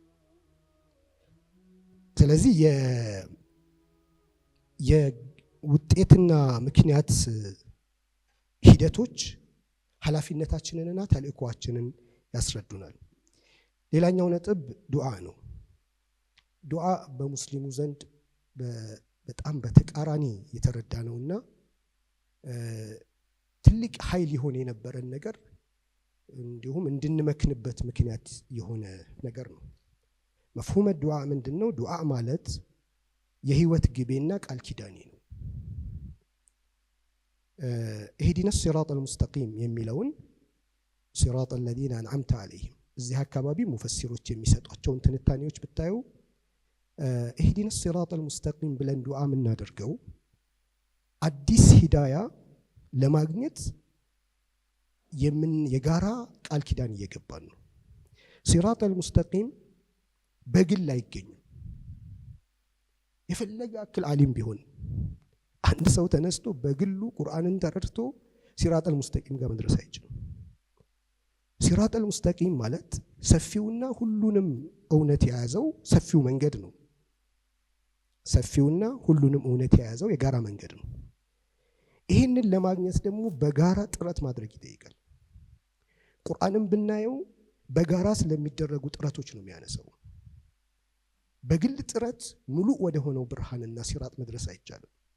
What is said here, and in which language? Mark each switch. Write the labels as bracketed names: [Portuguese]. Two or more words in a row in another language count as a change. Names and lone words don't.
[Amharic] ስለዚህ የውጤትና ምክንያት ሂደቶች ኃላፊነታችንንና ተልእኮአችንን ያስረዱናል። ሌላኛው ነጥብ ዱዓ ነው። ዱዓ በሙስሊሙ ዘንድ በጣም በተቃራኒ የተረዳ ነውና ትልቅ ኃይል ይሆን የነበረን ነገር እንዲሁም እንድንመክንበት ምክንያት የሆነ ነገር ነው። [Arabic] مفهوم الدعاء [Amharic] ምንድነው? ዱዓ ማለት የህይወት ግቤና ቃል ኪዳኔ ነው። [Arabic] اهدنا الصراط [Amharic] المستقيم የሚለውን [Arabic] صراط الذين أنعمت عليهم [Amharic] እዚህ አካባቢ ሙፈሲሮች የሚሰጧቸውን ትንታኔዎች ብታዩ [Arabic] اهدنا الصراط المستقيم [Amharic] ብለን ዱዓ የምናደርገው አዲስ ሂዳያ ለማግኘት የጋራ ቃል ኪዳን እየገባን ነው። [Arabic] صراط المستقيم [Amharic] በግል አይገኝም። የፈለገ አክል ዓሊም ቢሆን አንድ ሰው ተነስቶ በግሉ ቁርአንን ተረድቶ [Arabic] الصراط المستقيم [Amharic] ጋር መድረስ አይችልም። [Arabic] الصراط المستقيم [Amharic] ማለት ሰፊውና ሁሉንም እውነት የያዘው ሰፊው መንገድ ነው። ሰፊውና ሁሉንም እውነት የያዘው የጋራ መንገድ ነው። ይህንን ለማግኘት ደግሞ በጋራ ጥረት ማድረግ ይጠይቃል። ቁርአንም ብናየው በጋራ ስለሚደረጉ ጥረቶች ነው የሚያነሳው። በግል ጥረት ሙሉ ወደ ሆነው ብርሃንና ሲራጥ መድረስ አይቻልም።